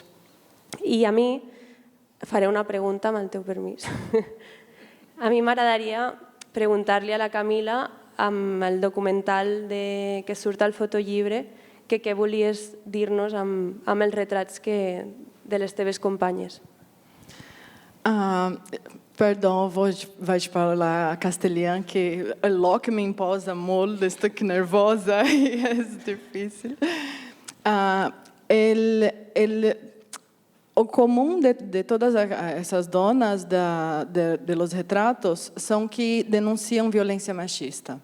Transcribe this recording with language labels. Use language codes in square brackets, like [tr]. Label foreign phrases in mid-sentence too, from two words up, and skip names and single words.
[ca] I a mi faré una pregunta, amb el teu permís. A mi m'agradaria preguntar-li a la Camila amb el documental que surt al fotollibre que què volies dir-nos amb els retrats de les teves companyes. [pt] Perdão, vais falar castelhano, que logo me imposa molde, estou aqui nervosa e é difícil. O comum de todas essas donas [es] de los retratos [pt] são que denunciam violência machista.